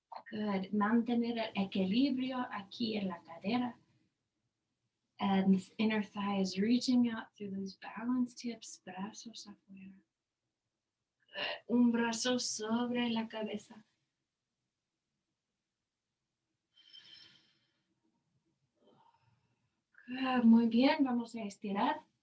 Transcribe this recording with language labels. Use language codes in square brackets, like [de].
[es] Good, mantener el equilibrio aquí en la cadera. [en] And inner thigh is reaching out through those balance tips, [es] brazos afuera. Good, un brazo sobre la cabeza. Good, muy bien, vamos a estirar.